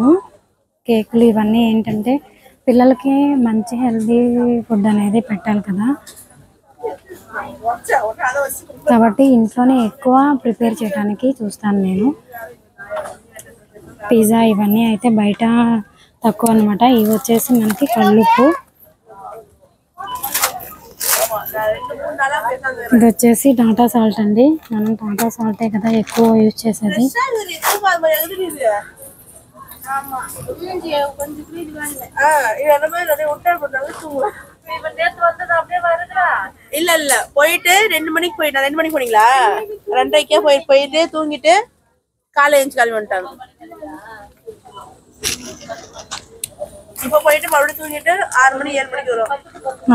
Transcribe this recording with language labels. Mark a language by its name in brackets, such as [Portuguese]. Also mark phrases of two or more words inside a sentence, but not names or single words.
[Telugu] కేకులు ఇవన్నీ ఏంటంటే పిల్లలకి మంచి [English] healthy food [Telugu] అనేది పెట్టాలి కదా, కాబట్టి ఇంట్లోనే ఎక్కువ ప్రిపేర్ చేయడానికి చూస్తాను నేను. పిజ్జా ఇవన్నీ అయితే బయట తక్కువ అనమాట. ఇవి వచ్చేసి మనకి కల్లుప్పు, ఇది వచ్చేసి టాటా సాల్ట్ అండి. మనం టాటా సాల్టే కదా ఎక్కువ యూజ్ చేసేది. [Tamil] இல்ல போயிட்டு 2 மணிக்கு போயிட்டா. 2 மணிக்கு போனீங்களா? 2:30 போயிட்டு தூங்கிட்டு காலை எழுந்து கிளம்பி வந்துட்டாங்க. இப்போ போயிட்டு மறுபடியும் தூங்கிட்டு 6 மணி 7 மணிக்கு வரும்.